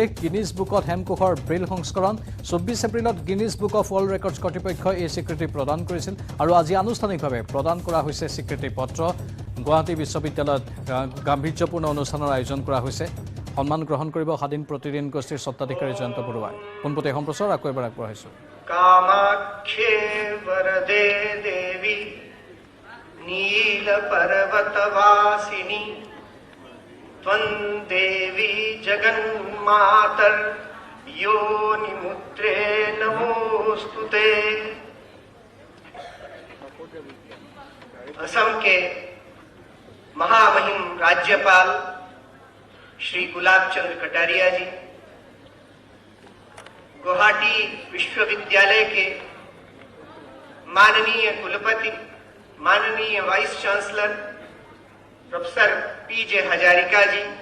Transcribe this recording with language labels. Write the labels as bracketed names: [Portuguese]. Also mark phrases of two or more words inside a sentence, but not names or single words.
[Assamese] গিনিজ বুকত হেমকোষৰ ব্ৰেইল সংস্কৰণ 24 এপ্ৰিলত গিনিজ বুক অফ ৱৰ্ল্ড ৰেকৰ্ডছ কৰ্তৃপক্ষই এই স্বীকৃতি প্ৰদান কৰিছিল আৰু আজি আনুষ্ঠানিকভাৱে প্ৰদান কৰা হৈছে স্বীকৃতি পত্ৰ। গুৱাহাটী বিশ্ববিদ্যালয়ত গাম্ভীৰ্যপূৰ্ণ অনুষ্ঠানৰ আয়োজন কৰা হৈছে। সন্মান গ্ৰহণ কৰিব স্বাধীন প্ৰতিদিন গোষ্ঠীৰ স্বত্বাধিকাৰী জয়ন্ত বৰুৱাই। পোনপটীয়া সম্প্ৰচাৰ আকৌ এবাৰ আগবঢ়াইছোঁ। [Sanskrit] कामाख्ये वरदे देवी नील पर्वतवासिनी त्वं देवी जगन्मातर योनिमुद्रे नमोस्तुते। [Hindi] असम के महामहिम राज्यपाल श्री गुलाब चंद्र कटारिया जी, गुवाहाटी विश्वविद्यालय के माननीय कुलपति, माननीय [English] Vice Chancellor [Hindi] प्रोफेसर PJ हजारिका जी,